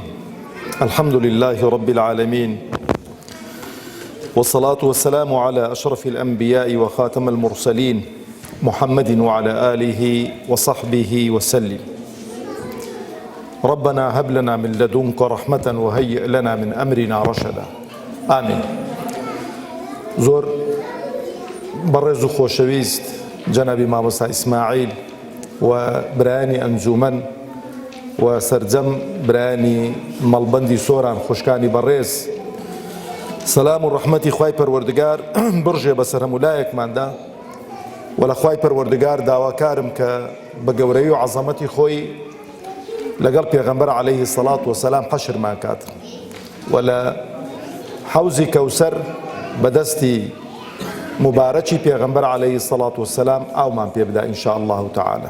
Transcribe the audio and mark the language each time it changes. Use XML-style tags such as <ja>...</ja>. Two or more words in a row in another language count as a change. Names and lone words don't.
<ar>الحمد لله رب العالمين، والصلاة والسلام على أشرف الأنبياء وخاتم المرسلين محمد وعلى آله وصحبه وسلم. ربنا هب لنا من لدنك رحمة وهيئ لنا من أمرنا رشدا. آمين.</ar> <ckb>زور برز خوشويست جنابي مامۆستا إسماعيل وبراني أنجومن وسرجەم برانی مەڵبەندی سۆران خوشکانی بەڕێز، سەلام و ڕەحمەتی خوای پەروەردگار بڕژێ بەسەر هەموو لایەکماندا، و لە خوای پەروەردگار داواکارم کە بە گەورەی و عەزەمەتی خۆی لەگەڵ پێغەمبەر</ckb> <ar>عەلەیهی سەڵات وسەلام</ar> <ckb>حەشرمان کات، و لە حەوزی کەوسەر بەدەستی مبارەکی پێغەمبەر</ckb> <ar>عەلەیهی سەڵات وسەلام</ar> <ckb>ئاومان پێ بدا</ckb> <ar>ئینشاء الله تعالى.</ar>